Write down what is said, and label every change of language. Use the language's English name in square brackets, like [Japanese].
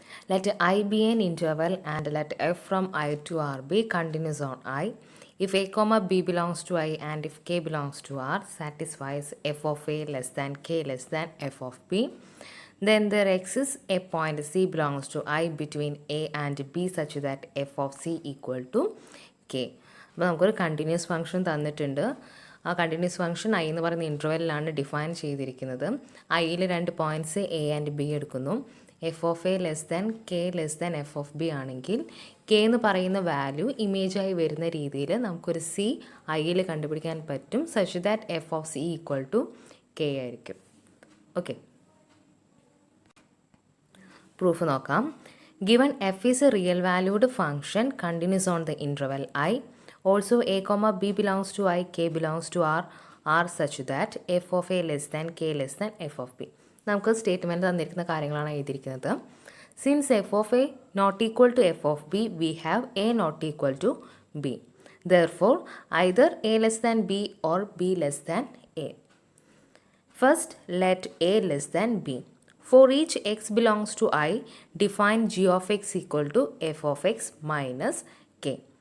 [English] Let I be an interval and let f from I to R be continuous on I. If a comma b belongs to I and if k belongs to R satisfies f of a less than k less than f of b, then there exists a point c belongs to I between a and b such that f of c equal to k. [Malayalam] അപ്പോൾ നമുക്കൊരു continuous function തന്നിട്ടുണ്ട്. ആ continuous function I എന്ന് പറയുന്ന ഇൻ്റർവെല്ലിലാണ് define ചെയ്തിരിക്കുന്നത്. ഐയിൽ രണ്ട് points A and B എടുക്കുന്നു. [English] f of a less than k less than f of b [Malayalam] ആണെങ്കിൽ കെ എന്ന് പറയുന്ന വാല്യൂ ഇമേജായി വരുന്ന രീതിയിൽ നമുക്കൊരു സി ഐയിൽ കണ്ടുപിടിക്കാൻ പറ്റും. [English] such that f of c equal to k [Malayalam] ആയിരിക്കും. ഓക്കെ, പ്രൂഫ് നോക്കാം. [English] Given f is a real valued function continuous on the interval I. Also a comma b belongs to I, k belongs to R are such that f of a less than k less than f of b. [Malayalam] നമുക്ക് statement തന്നിരിക്കുന്ന കാര്യങ്ങളാണ് എഴുതിയിരിക്കുന്നത്. [English] Since f of a not equal to f of b we have a not equal to b. Therefore either a less than b or b less than a. First let a less than b. For each x belongs to I, define g of x equal to f of x minus k.